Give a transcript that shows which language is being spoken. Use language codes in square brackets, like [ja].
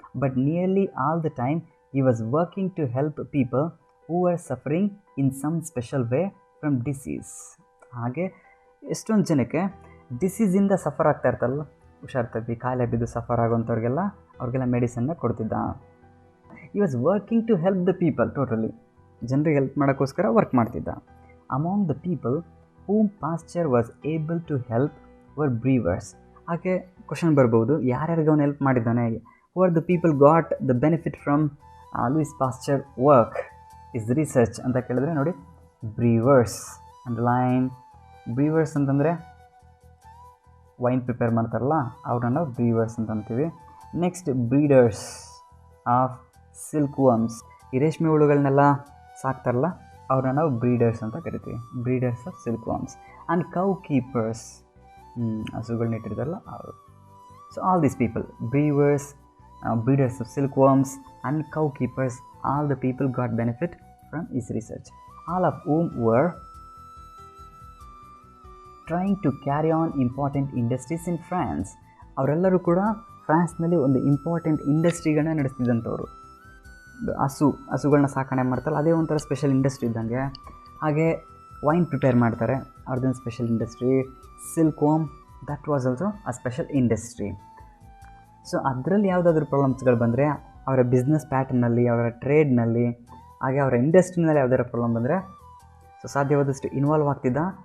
[en] But nearly all the time he was working to help people who were suffering in some special way from disease. [kn] ಹಾಗೆ ಎಷ್ಟೊಂದು ಜನಕ್ಕೆ ಡಿಸೀಸಿಂದ suffer ಆಗ್ತಾ ಇರ್ತಲ್ಲ, ಹುಷಾರ್ ತಪ್ಪಿ ಕಾಯಿಲೆ ಬಿದ್ದು ಸಫರ್ ಆಗೋಂಥವ್ರಿಗೆಲ್ಲ ಮೆಡಿಸನ್ನ ಕೊಡ್ತಿದ್ದ. [en] He was working to help the people, totally ಜನರಿಗೆ help ಮಾಡೋಕ್ಕೋಸ್ಕರ work ಮಾಡ್ತಿದ್ದ. Among the people whom Pasteur was able to help were brewers. [kn] ಹಾಗೆ ಕ್ವಶನ್ ಬರ್ಬೋದು, ಯಾರ್ಯಾರಿಗೆ ಅವನು ಹೆಲ್ಪ್ ಮಾಡಿದ್ದಾನೆ, who are the people got the benefit from Louis Pasteur work is research ಅಂತ ಕೇಳಿದ್ರೆ ನೋಡಿ, ಬ್ರೀವರ್ಸ್ ಅಂಡರ್ಲೈನ್. ಬ್ರೀವರ್ಸ್ ಅಂತಂದರೆ ವೈನ್ ಪ್ರಿಪೇರ್ ಮಾಡ್ತಾರಲ್ಲ ಅವ್ರನ್ನ ನಾವು ಬ್ರೀವರ್ಸ್ ಅಂತ ಅಂತೀವಿ. Next breeders of silk worms, ಈ ರೇಷ್ಮೆ ಹುಳುಗಳನ್ನೆಲ್ಲ ಸಾಕ್ತಾರಲ್ಲ ಅವ್ರನ್ನ ನಾವು ಬ್ರೀಡರ್ಸ್ ಅಂತ ಕರಿತೀವಿ, breeders of silk worms. And cow keepers, ಹಸುಗಳನ್ನ ಇಟ್ಟಿರ್ತಾರಲ್ಲ ಅವರು. [en] So all these people, brewers, breeders of silkworms and cow keepers, all the people got benefit from his research, all of whom were trying to carry on important industries in France. [kn] ಅವರೆಲ್ಲರೂ ಕೂಡ ಫ್ರಾನ್ಸ್ನಲ್ಲಿ ಒಂದು important ಇಂಡಸ್ಟ್ರಿಗಳನ್ನ ನಡೆಸ್ತಿದ್ದಂಥವ್ರು. ಹಸುಗಳನ್ನ ಸಾಕಣೆ ಮಾಡ್ತಾರೆ, ಅದೇ ಒಂಥರ special industry ಇದ್ದಂಗೆ. ಹಾಗೆ ವೈನ್ ಪ್ರಿಪೇರ್ ಮಾಡ್ತಾರೆ, ಅವ್ರದ್ದೊಂದು special industry. Silk worm, that was also a special industry. So ಅದರಲ್ಲಿ ಯಾವುದಾದ್ರೂ ಪ್ರಾಬ್ಲಮ್ಸ್ಗಳು ಬಂದರೆ ಅವರ ಬಿಸ್ನೆಸ್ ಪ್ಯಾಟರ್ನಲ್ಲಿ, ಅವರ ಟ್ರೇಡ್ನಲ್ಲಿ, ಹಾಗೆ ಅವರ ಇಂಡಸ್ಟ್ರಿನಲ್ಲಿ ಯಾವುದಾದ್ರು ಪ್ರಾಬ್ಲಮ್ ಬಂದರೆ ಸೊ ಸಾಧ್ಯವಾದಷ್ಟು ಇನ್ವಾಲ್ವ್ ಆಗ್ತಿದ್ದ.